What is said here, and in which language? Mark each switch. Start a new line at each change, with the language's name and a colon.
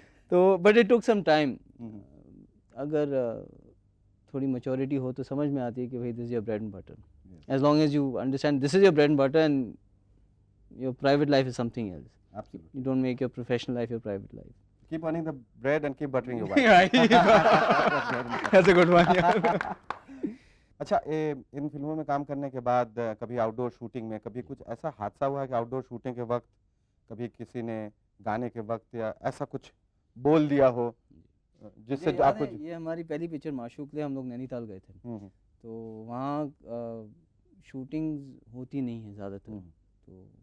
English: तो but it took some time.
Hindi: अगर थोड़ी मैच्योरिटी हो तो समझ में आती है कि भाई
English: This is your bread and butter. As long as you understand this is your bread and butter and your private life is something else. You don't make your professional life your private life. Keep earning the bread and keep buttering your wife. That's a good one.
Hindi: अच्छा, इन फिल्मों में काम करने के बाद कभी outdoor shooting में कभी कुछ ऐसा हादसा हुआ है कि आउटडोर शूटिंग के वक्त कभी किसी ने गाने के वक्त या ऐसा कुछ बोल दिया हो जिससे आपको? ये हमारी पहली पिक्चर माशूक थे, हम लोग नैनीताल गए थे। तो वहाँ शूटिंग होती नहीं है ज़्यादातर, तो